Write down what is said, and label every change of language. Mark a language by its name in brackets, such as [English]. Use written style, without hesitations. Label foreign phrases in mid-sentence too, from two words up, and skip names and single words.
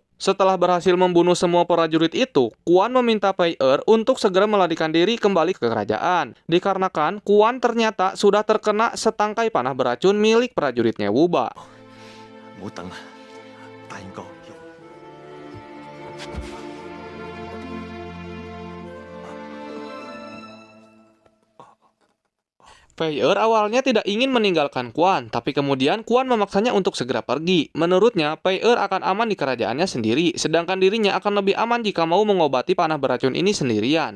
[Indonesian] Setelah berhasil membunuh semua prajurit itu, Kuan meminta Pei Er untuk segera melarikan diri kembali ke kerajaan. Dikarenakan Kuan ternyata sudah terkena setangkai panah beracun milik prajuritnya Wuba. [Cantonese] 唔好等啦，答應過。 [Indonesian] Pei Er awalnya tidak ingin meninggalkan Kuan, tapi kemudian Kuan memaksanya untuk segera pergi. Menurutnya, Pei Er akan aman di kerajaannya sendiri, sedangkan dirinya akan lebih aman jika mau mengobati panah beracun ini sendirian.